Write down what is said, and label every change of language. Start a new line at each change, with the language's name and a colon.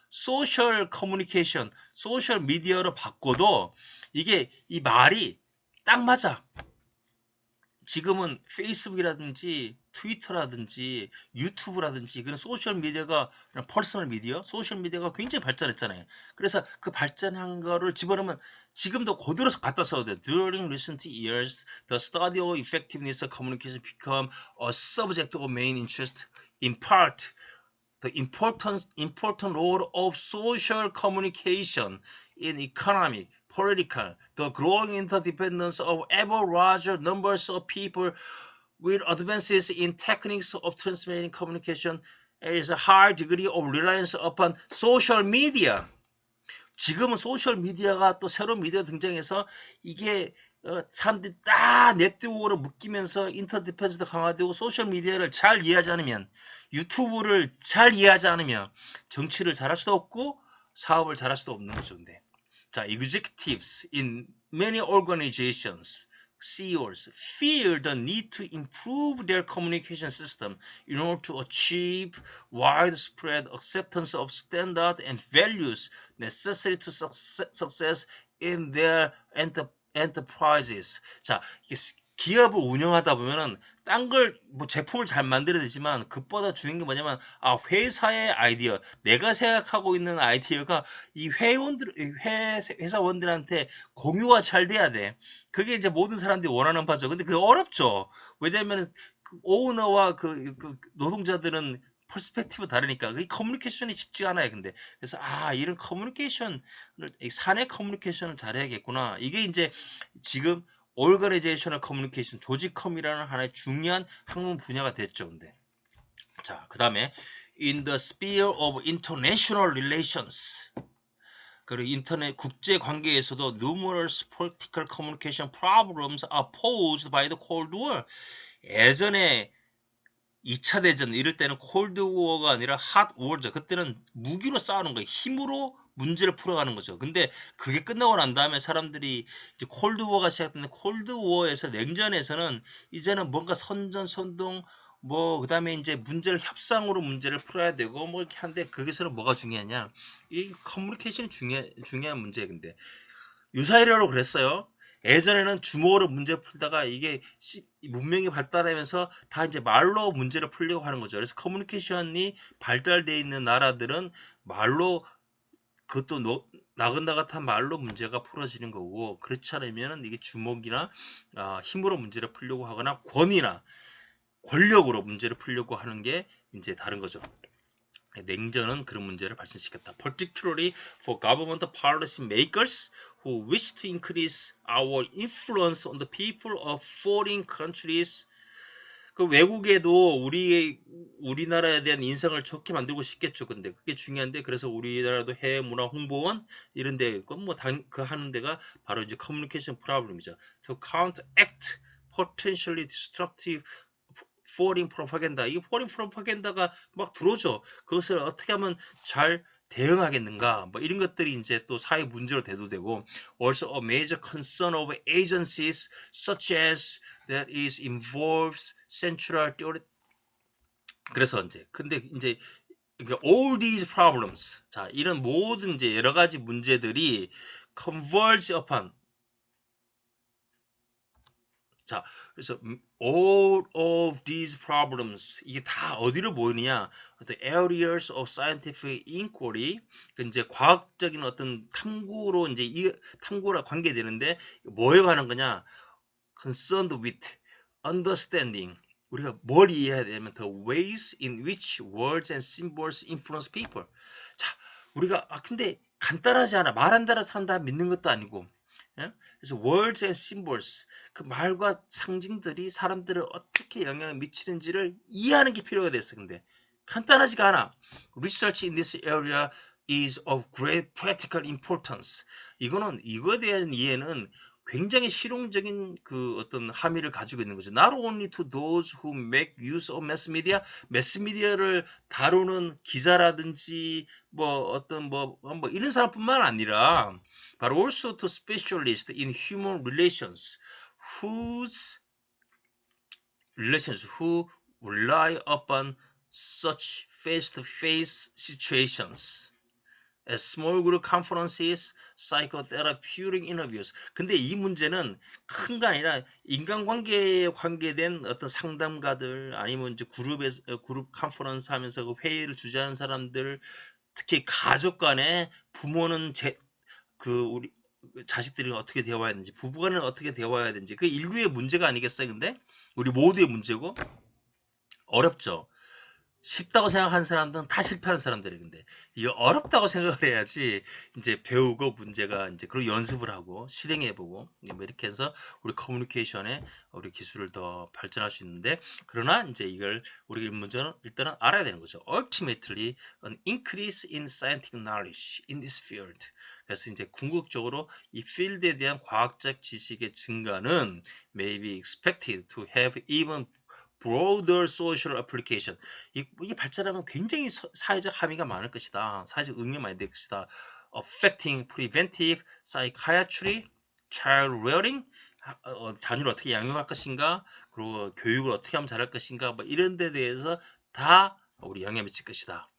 Korean: 소셜 커뮤니케이션, 소셜 미디어로 바꿔도 이게 이 말이 딱 맞아. 지금은 페이스북이라든지 트위터라든지 유튜브라든지 그런 소셜 미디어가 퍼스널 미디어, 소셜 미디어가 굉장히 발전했잖아요. 그래서 그 발전한 거를 집어넣으면 지금도 그대로 갖다 써도 돼.
English: During recent years, the study of effectiveness of communication become a subject of main interest. In part, the important role of social communication in economic, political, the growing interdependence of ever larger numbers of people with advances in techniques of transmitting communication is a high degree of reliance upon social media.
Korean: 지금은 소셜 미디어가 또 새로운 미디어 등장해서 이게 사람들이 딱 네트워크로 묶이면서 인터디펜스도 강화되고 소셜 미디어를 잘 이해하지 않으면 유튜브를 잘 이해하지 않으면 정치를 잘할 수도 없고 사업을 잘할 수도 없는 거죠. 근데 자,
English: executives in many organizations, CEOs feel the need to improve their communication system in order to achieve widespread acceptance of standards and values necessary to success in their enterprises.
Korean: 자, 이게 기업을 운영하다 보면은 딴 걸 뭐 제품을 잘 만들어야 되지만 그보다 중요한 게 뭐냐면 회사의 아이디어, 내가 생각하고 있는 아이디어가 이 회사원들한테 공유가 잘 돼야 돼. 그게 이제 모든 사람들이 원하는 바죠. 근데 그게 어렵죠. 왜냐면 그 오너와 그 노동자들은 퍼스펙티브 다르니까 그 커뮤니케이션이 쉽지 않아요. 근데 그래서 이런 커뮤니케이션을 사내 커뮤니케이션을 잘해야겠구나. 이게 이제 지금 Organizational Communication, 조직컴이라는 하나의 중요한 학문 분야가 됐죠. 근데 자, 그 다음에
English: In the sphere of international relations,
Korean: 그리고 인터넷 국제 관계에서도
English: numerous political communication problems are posed by the Cold War.
Korean: 예전에 2차 대전 이럴 때는 콜드 워가 아니라 핫 워죠. 그때는 무기로 싸우는 거예요. 힘으로 문제를 풀어가는 거죠. 근데 그게 끝나고 난 다음에 사람들이 이제 콜드 워가 시작됐는데, 콜드 워에서 냉전에서는 이제는 뭔가 선전 선동 뭐 그다음에 이제 문제를 협상으로 문제를 풀어야 되고 뭐 이렇게 한데, 거기서는 뭐가 중요하냐? 이 커뮤니케이션이 중요한 문제예요. 근데 유사이라고 그랬어요. 예전에는 주먹으로 문제 풀다가 이게 문명이 발달하면서 다 이제 말로 문제를 풀려고 하는 거죠. 그래서 커뮤니케이션이 발달되어 있는 나라들은 말로, 그것도 나긋나긋한 말로 문제가 풀어지는 거고, 그렇지 않으면 이게 주먹이나 힘으로 문제를 풀려고 하거나 권위나 권력으로 문제를 풀려고 하는 게 이제 다른 거죠. 냉전은 그런 문제를 발생시켰다.
English: Particularly for government policy makers who wish to increase our influence on the people of foreign countries.
Korean: 그 외국에도 우리나라에 대한 인상을 좋게 만들고 싶겠죠. 근데 그게 중요한데, 그래서 우리나라도 해외 문화 홍보원 이런데 그 하는 데가 바로 이제 커뮤니케이션 프로블럼이죠.
English: To counteract potentially destructive foreign propaganda.
Korean: 이 foreign propaganda가 막 들어오죠. 그것을 어떻게 하면 잘 대응하겠는가, 뭐 이런 것들이 이제 또 사회 문제로 대두되고,
English: also a major concern of agencies such as that is involves central theory.
Korean: 그래서 이제 근데 이제
English: all these problems,
Korean: 자 이런 모든 이제 여러 가지 문제들이
English: converge upon,
Korean: 자, 그래서
English: all of these problems,
Korean: 이게 다 어디로 모이느냐?
English: The areas of scientific inquiry,
Korean: 이제 과학적인 어떤 탐구로 이제 이 탐구랑 관계되는데, 뭐에 관한 거냐?
English: Concerned with understanding.
Korean: 우리가 뭘 이해해야 되냐면
English: the ways in which words and symbols influence people.
Korean: 자, 우리가 근데 간단하지 않아. 말한다라 산다 믿는 것도 아니고. 예? 그래서
English: words and symbols,
Korean: 그 말과 상징들이 사람들을 어떻게 영향을 미치는지를 이해하는 게 필요가 됐어. 근데 간단하지가 않아.
English: Research in this area is of great practical importance.
Korean: 이거에 대한 이해는 굉장히 실용적인 그 어떤 함의를 가지고 있는 거죠.
English: Not only to those who make use of mass media,
Korean: 매스 미디어를 다루는 기자라든지 뭐 어떤 뭐 이런 사람뿐만 아니라,
English: but also to specialists in human relations who rely upon such face-to-face situations as small group conferences, psychotherapeutic interviews.
Korean: 근데 이 문제는 큰 거 아니라 인간관계에 관계된 어떤 상담가들, 아니면 이제 그룹 컨퍼런스 하면서 그 회의를 주재하는 사람들, 특히 가족 간에 부모는 우리 자식들이 어떻게 대화해야 되는지, 부부간은 어떻게 대화해야 되는지, 그 인류의 문제가 아니겠어요? 근데 우리 모두의 문제고, 어렵죠. 쉽다고 생각하는 사람들은 다 실패하는 사람들이. 근데 이게 어렵다고 생각을 해야지 이제 배우고 문제가 이제 그리고 연습을 하고 실행해보고 뭐 이렇게 해서 우리 커뮤니케이션에 우리 기술을 더 발전할 수 있는데, 그러나 이제 이걸 우리 문제는 일단은 알아야 되는 거죠.
English: Ultimately, an increase in scientific knowledge in this field.
Korean: 그래서 이제 궁극적으로 이 필드에 대한 과학적 지식의 증가는
English: may be expected to have even broader social application.
Korean: 이게 발전하면 굉장히 사회적 함의가 많을 것이다. 사회적 응용이 많이 될 것이다.
English: Affecting preventive psychiatry, child rearing,
Korean: 자녀를 어떻게 양육할 것인가, 그리고 교육을 어떻게 하면 잘할 것인가, 뭐 이런 데 대해서 다 우리 영향을 미칠 것이다.